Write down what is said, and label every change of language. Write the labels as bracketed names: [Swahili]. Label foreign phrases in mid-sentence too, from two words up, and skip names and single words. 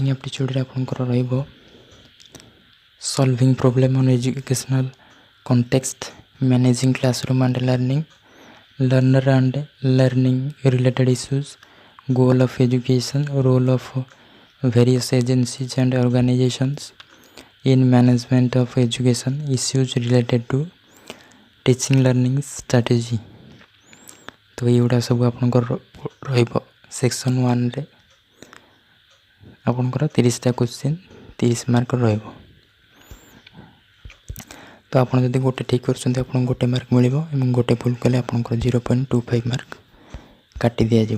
[Odia] ଆପ୍ଟିଚ୍ୟୁଡ଼୍ରେ ଆପଣଙ୍କର ରହିବ [English] solving problem on educational context, managing classroom and learning, learner and learning related issues, goal of education, role of various agencies and organisations in management of education, issues related to teaching learning strategy। [Odia] तो ଏଇଗୁଡ଼ା ସବୁ ଆପଣଙ୍କର ରହିବ ସେକ୍ସନ୍ 1ରେ। ଆପଣଙ୍କର 30ଟା କ୍ୱେଶ୍ଚିନ୍ 30 ମାର୍କ ରହିବ। ତ ଆପଣ ଯଦି ଗୋଟେ ଠିକ୍ କରୁଛନ୍ତି ଆପଣଙ୍କୁ 1 ମାର୍କ ମିଳିବ ଏବଂ ଗୋଟେ ଭୁଲ କଲେ ଆପଣଙ୍କର 0.25 ମାର୍କ କାଟି ଦିଆଯିବ।